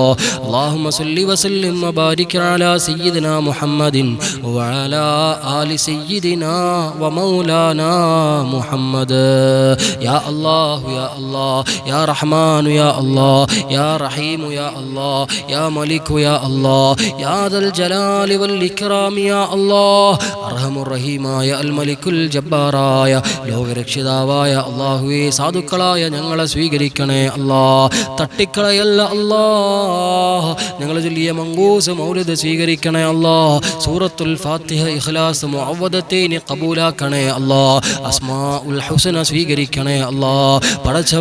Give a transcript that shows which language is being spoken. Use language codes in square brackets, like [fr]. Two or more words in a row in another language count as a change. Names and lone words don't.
[ar] اللهم صل وسلم وبارك على سيدنا محمد وعلى آل سيدنا ومولانا محمد. يا الله يا الله يا رحمن يا الله يا رحيم يا الله يا ملك يا الله يا ذا الجلال والإكرام يا الله. أرحم الرحيم يا الملك الجبار يا [ml] ലോകരക്ഷിതാവായ അല്ലാഹുവേ, സാധുക്കളായ ഞങ്ങളെ സ്വീകരിക്കണേ അല്ലാഹ്. തട്ടിക്കളയല്ല അല്ലാഹ്. ഞങ്ങൾ ചൊല്ലിയ മങ്കൂസ് മൗലിദ് സ്വീകരിക്കണേ അല്ലാഹ്. സൂറത്തുൽ ഫാത്തിഹ, ഇഖ്ലാസ്, മുഅവ്വദത്തൈനി ഖബൂലാക്കണേ അല്ലാഹ്. അസ്മാഉൽ ഹുസ്ന സ്വീകരിക്കണേ അല്ലാഹ്.